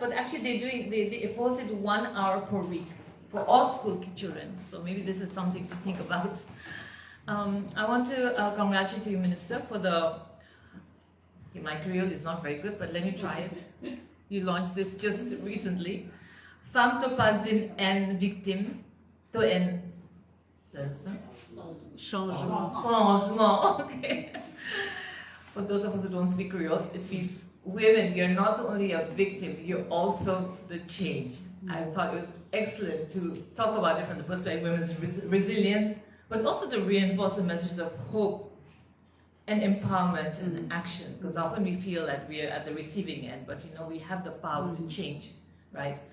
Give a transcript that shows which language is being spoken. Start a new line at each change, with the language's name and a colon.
English: But actually, they force it 1 hour per week for all school children. So maybe this is something to think about. I want to congratulate you, Minister, for my Creole is not very good, but let me try it. You launched this just recently.
Morisyen: Femme to pas une victime, to un changement.
English: Okay. For those of us who don't speak Creole, it means women, you're not only a victim, you're also the change. I thought it was excellent to talk about it from the perspective of women's resilience, but also to reinforce the message of hope and empowerment and action, because often we feel that we are at the receiving end, but we have the power to change, right?